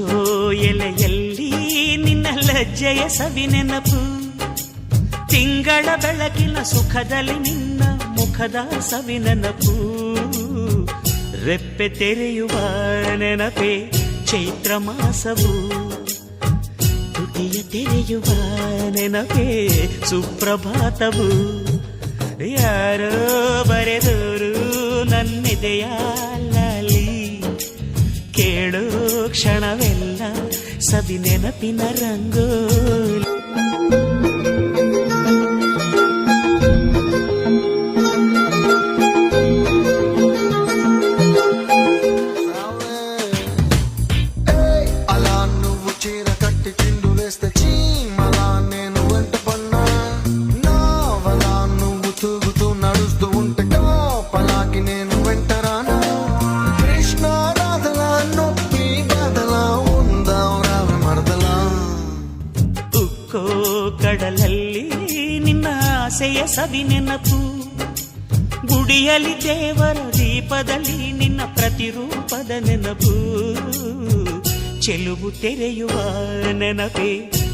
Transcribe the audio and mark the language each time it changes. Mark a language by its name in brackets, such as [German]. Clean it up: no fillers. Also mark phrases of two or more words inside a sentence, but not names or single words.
[Kannada] ಎಲೆಯಲ್ಲಿ ನಿನ್ನ ಲಜ್ಜೆಯ ಸವಿ ನೆನಪು, ತಿಂಗಳ ಬೆಳಕಿನ ಸುಖದಲ್ಲಿ ನಿನ್ನ ಮುಖದ ಸವಿ ನೆನಪು, ರೆಪ್ಪೆ ತೆರೆಯುವ ನೆನಪೇ ಚೈತ್ರ ಮಾಸವು, ತುಟಿಯ ತೆರೆಯುವ ನೆನಪೇ ಸುಪ್ರಭಾತವು. ಯಾರೋ ಬರೆದೋರು ನನ್ನೆದೆಯ ಲಾಲಿ, ಕೇಳೋ ಕ್ಷಣವೆಲ್ಲ ಸವಿ ನೆನಪಿನ ರಂಗೋಲಿ. [Telugu] అలా నువ్వు చీర కట్టి చిందులేస్తే చీమలా నేను వెంట పన్నా, నావలా నువ్వు తూగుతూ నడుస్తూ ఉంటే కాపలాకి నేను వెంటరానా, కృష్ణ రాధలా నొప్పి బాధలా ఉందాం రావ మరదలా. [Kannada] ಉಕ್ಕೋ ಕಡಲಲ್ಲಿ ನಿನ್ನ ಆಸೆಯ ಸವಿ ನೆನಪು, ಗುಡಿಯಲ್ಲಿ ದೇವರ ದೀಪದಲ್ಲಿ ನಿನ್ನ ಪ್ರತಿರೂಪದ ನೆನಪು, ಚೆಲುವು ತೆರೆಯುವ ನೆನಪೇ